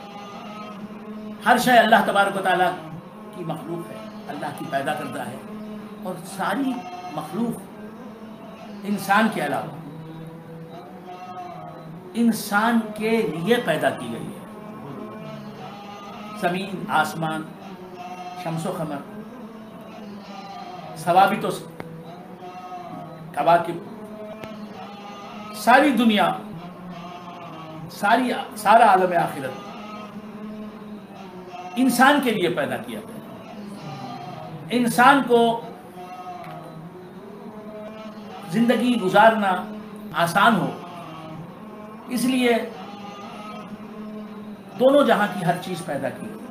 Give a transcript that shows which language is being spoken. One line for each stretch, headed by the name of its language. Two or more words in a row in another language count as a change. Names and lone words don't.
Urdu: ہر شے اللہ تبارک و تعالیٰ کی مخلوق ہے، اللہ کی پیدا کردہ ہے، اور ساری مخلوق انسان کے علاوہ انسان کے لیے پیدا کی گئی ہے۔ زمین، آسمان، شمس و قمر، ثوابت و کواکب، ساری دنیا، سارا عالم آخرت انسان کے لیے پیدا کیا گیا۔ انسان کو زندگی گزارنا آسان ہو، اس لیے دونوں جہاں کی ہر چیز پیدا کی۔